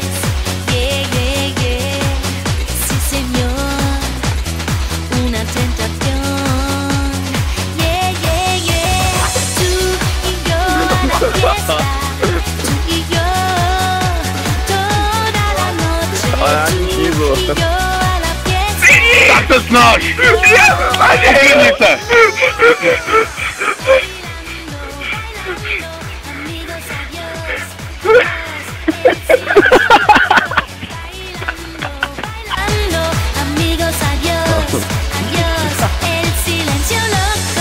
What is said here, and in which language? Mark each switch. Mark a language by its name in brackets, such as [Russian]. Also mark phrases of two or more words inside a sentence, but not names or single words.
[English] Yeah, yeah, yeah. [Spanish] Sí, señor, una tentación. [English] Yeah, yeah, yeah. [Spanish] Tú y yo a la fiesta. Tú y yo toda la noche. Tú y yo a la fiesta. [Czech] Tak to snaž! Vyhrni se! [Spanish] Amigos, adiós. Bailando, amigos, adiós. Adiós, el silencio loco.